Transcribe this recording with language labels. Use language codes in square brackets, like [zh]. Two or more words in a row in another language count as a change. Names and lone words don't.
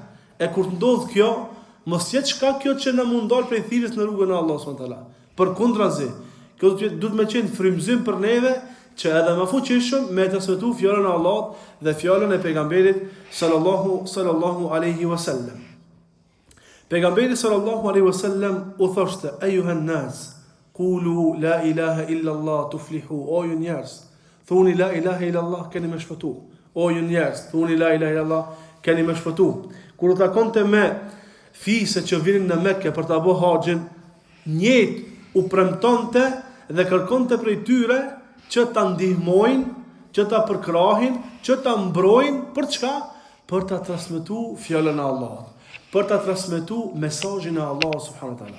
[sq] E kur të ndodh kjo, mos jetë shkak kjo që na mundon prej thirrjes në rrugën e Allahut [ar] سبحانه وتعالى. [sq] Përkundrazi, kjo duhet me qenë frymëzim për neve që edhe më fuqishëm me të transmetuar fjalën e Allahut dhe fjalën e pejgamberit [ar] صلى الله عليه وسلم. Pejgamberi صلى الله عليه وسلم [sq] u thoshte: [ar] "أيها الناس قولوا لا إله إلا الله تفلحوا." [sq] O ju njerëz, thuni [ar] لا إله إلا الله, [sq] keni më shpëtu. O ju njerëz, thuni [ar] لا إله إلا الله, [sq] keni më shpëtu. Kur u takonte me fise që vinin në Mekë për ta bërë haxhin, njëjtë u premtonte dhe kërkonte prej tyre që ta ndihmojnë, që ta përkrahin, që ta mbrojnë për çka? Për ta transmetuar fjalën e Allahut, për ta transmetuar mesazhin e Allahut [ar] سبحانه وتعالى.